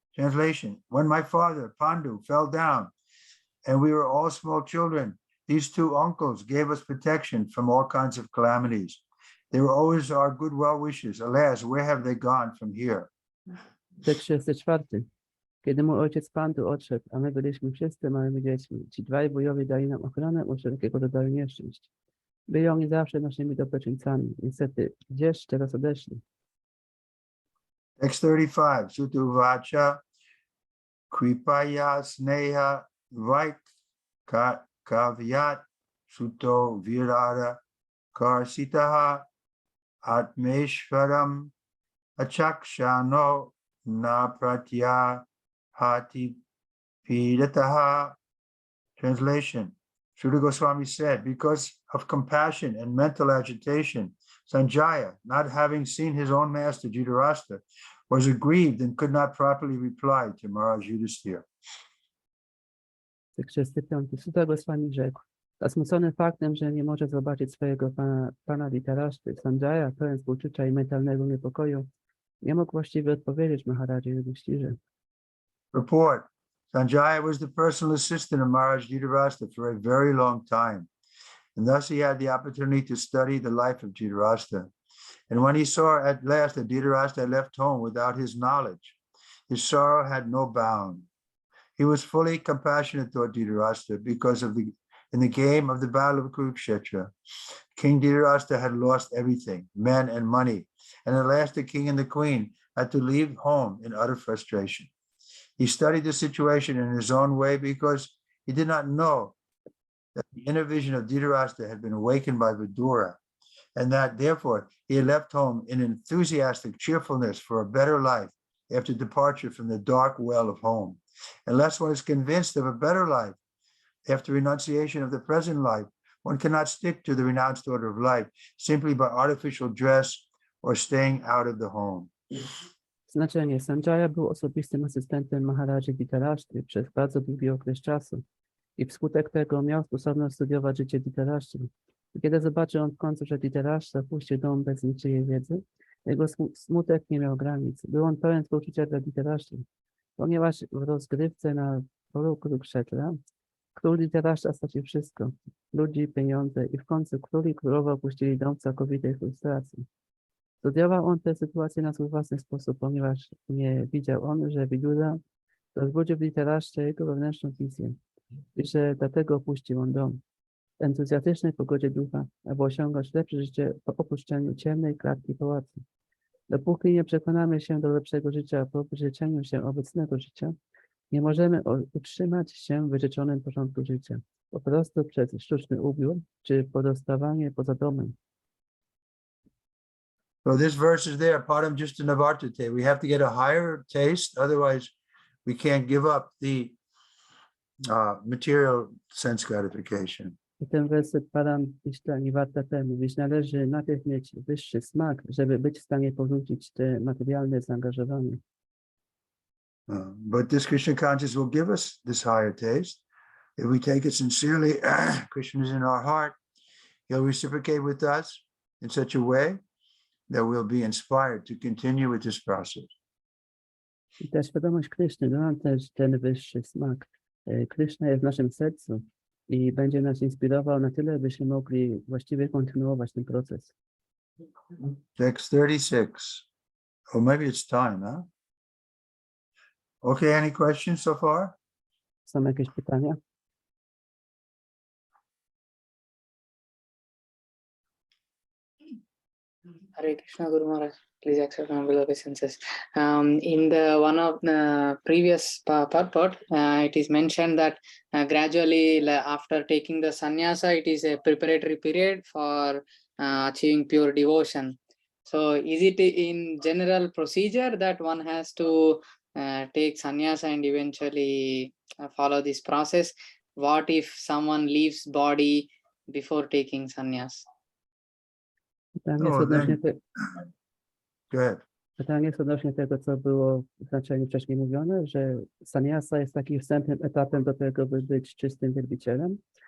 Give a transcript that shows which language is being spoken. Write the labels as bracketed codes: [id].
[en] Translation: when my father Pandu fell down and we were all small children, these two uncles gave us protection from all kinds of calamities. They were always our good well-wishers. Alas, where have they gone from here? [pl] Tekst 34. Kiedy mój ojciec Pandu odszedł, a my byliśmy wszyscy małymi dziećmi, ci dwaj wujowie dali nam ochronę od wszelkiego rodzaju nieszczęść. Byli oni zawsze naszymi dobroczyńcami. Niestety, gdzież teraz odeszli? [en] Text 35. [sa] Sutuvacha kripaya sneha vaik kavyat suto virara karsitaha atmeshvaram achakshano na pratya hati pidataha. [en] Translation: Sri Goswami said, because of compassion and mental agitation, Sanjaya, not having seen his own master Dhritarashtra, was aggrieved and could not properly reply to Maharaj Yudhishthira. [pl] Tekst 35. Sutta Goswami rzekł, zasmucony faktem, że nie może zobaczyć swojego pana Dhritarashty, Sanjaya, pełen współczucia i mentalnego niepokoju, nie mógł właściwie odpowiedzieć Maharaji Yudhishthirze. [en] Report: Sanjaya was the personal assistant of Maharaj Dhritarashtra for a very long time, and thus he had the opportunity to study the life of Dhritarashtra. And when he saw at last that Dhritarashtra left home without his knowledge, his sorrow had no bound. He was fully compassionate toward Dhritarashtra because in the game of the battle of Kurukshetra, King Dhritarashtra had lost everything, men and money, and at last the king and the queen had to leave home in utter frustration. He studied the situation in his own way because he did not know that the inner vision of Dhritarashtra had been awakened by Vidura, and that therefore he had left home in enthusiastic cheerfulness for a better life after departure from the dark well of home. Unless one is convinced of a better life after renunciation of the present life, one cannot stick to the renounced order of life simply by artificial dress or staying out of the home. [pl] Znaczenie. Sanjaya był osobistym asystentem Maharaji Dhritarashty przez bardzo długi okres czasu i wskutek tego miał sposobność studiować życie Dhritarashty. Kiedy zobaczył on w końcu, że Dhritarashtra opuścił dom bez niczyjej wiedzy, jego smutek nie miał granic. Był on pełen współczucia dla Dhritarashty, ponieważ w rozgrywce na polu Kurukshetra król Dhritarashtra stracił wszystko, ludzi, pieniądze i w końcu król i królowa opuścili dom w całkowitej frustracji. Studiował on tę sytuację na swój własny sposób, ponieważ nie widział on, że Vidura rozbudził w Dhritarashtrze jego wewnętrzną wizję i że dlatego opuścił on dom w entuzjastycznej pogodzie ducha, aby osiągnąć lepsze życie po opuszczeniu ciemnej klatki pałacu. Dopóki nie przekonamy się do lepszego życia po wyrzeczeniu się obecnego życia, nie możemy utrzymać się w wyrzeczonym porządku życia. Po prostu przez sztuczny ubiór, czy pozostawanie poza domem. [en] So this verse is there, [sa] param just navartate. [en] We have to get a higher taste, otherwise we can't give up the material sense gratification. [pl] I ten werset param isztani warta temu, gdyż należy najpierw mieć wyższy smak, żeby być w stanie porzucić te materialne zaangażowanie. [en] But this Krishna consciousness will give us this higher taste. If we take it sincerely, Krishna is in our heart. He'll reciprocate with us in such a way that we'll be inspired to continue with this process. [pl] I ta świadomość Kryszny da nam też ten wyższy smak. Kryszna jest w naszym sercu i będzie nas inspirował na tyle, byśmy mogli właściwie kontynuować ten proces. [en] Text 36. Or maybe it's time, huh? Okay, any questions so far? [pl] Są jakieś pytania? [en] Hare Krishna Guru Maharaj, please accept my below obeisances. In the one of the previous purport, it is mentioned that gradually after taking the sannyasa, it is a preparatory period for achieving pure devotion. So is it in general procedure that one has to take sannyasa and eventually follow this process? What if someone leaves body before taking sannyas? [pl] Pytanie jest odnośnie [en] Go ahead. [pl] Pytanie jest odnośnie tego, co było w znaczeniu wcześniej mówione, że sannyasa jest takim wstępnym etapem do tego, by być czystym wielbicielem.